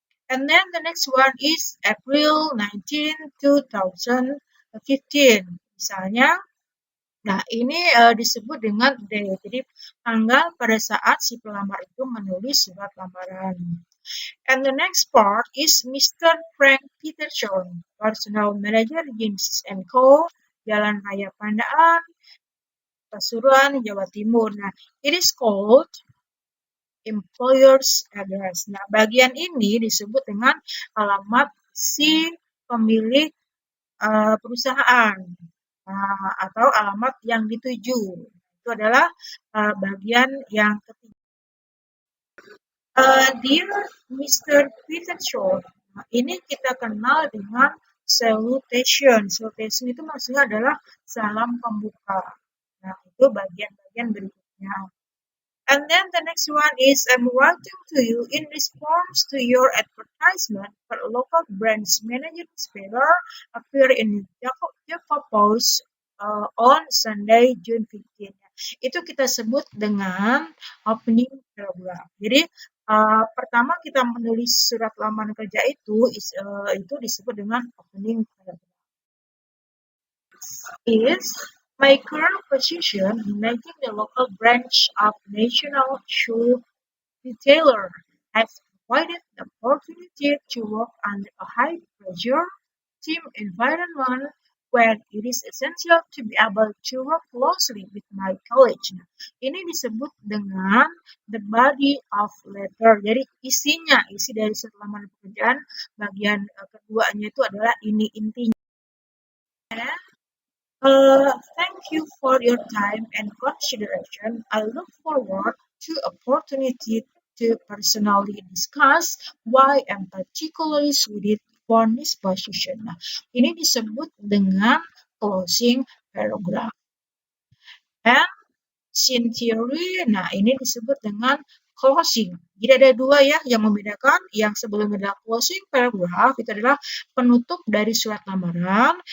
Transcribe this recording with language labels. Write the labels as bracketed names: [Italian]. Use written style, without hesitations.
[English] And then the next one is April 19, 2015. [Indonesian] Misalnya, nah ini disebut dengan date. Jadi tanggal pada saat si pelamar itu menulis surat lamaran. [English] And the next part is Mr. Frank Peterson, Personal Manager James & Co., Jalan Raya Pandaan, Pasuruan, Jawa Timur. Nah, it is called employer's address. [Indonesian] Nah, bagian ini disebut dengan alamat si pemilik perusahaan atau alamat yang dituju. Itu adalah bagian yang ketiga. [English] Dear Mr. Peter Shaw, [Indonesian] ini kita kenal dengan salutation. Salutation itu maksudnya adalah salam pembuka. Nah, itu bagian-bagian berikutnya. [English] And then the next one is I'm writing to you in response to your advertisement for a local branch manager newspaper appear in Java Post on Sunday, June 15. [Indonesian] Itu kita sebut dengan opening paragraph. Jadi pertama kita menulis surat lamaran kerja itu disebut dengan opening paragraph. [English] Is my current position managing the local branch of National Shoe Retailer has provided the opportunity to work under a high-pressure team environment where it is essential to be able to work closely with my colleagues. [Indonesian] Nah, ini disebut dengan [English] the body of letter. [Indonesian] Jadi isi dari surat lamaran pekerjaan bagian keduanya itu adalah ini intinya. [English] Thank you for your time and consideration. I look forward to opportunity to personally discuss why I'm particularly suited for this position. [Indonesian] Nah, ini disebut dengan closing paragraph. [English] And scene theory, [Indonesian] nah ini disebut dengan closing. Jadi ada dua ya yang membedakan. Yang sebelumnya adalah closing paragraph, itu adalah penutup dari surat lamaran.